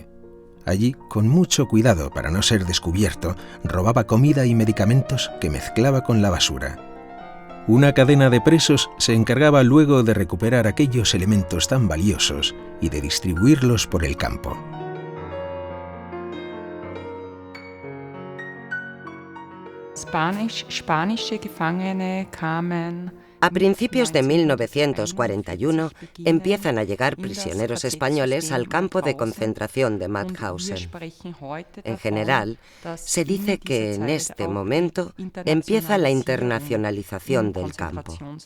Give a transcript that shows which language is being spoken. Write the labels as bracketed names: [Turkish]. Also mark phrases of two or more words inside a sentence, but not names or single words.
[Spanish] Allí, con mucho cuidado para no ser descubierto, robaba comida y medicamentos que mezclaba con la basura. Una cadena de presos se encargaba luego de recuperar aquellos elementos tan valiosos y de distribuirlos por el campo. [German] Spanische Gefangene kamen [Spanish] A principios de 1941 empiezan a llegar prisioneros españoles al campo de concentración de Mauthausen. En general, se dice que en este momento empieza la internacionalización del campo.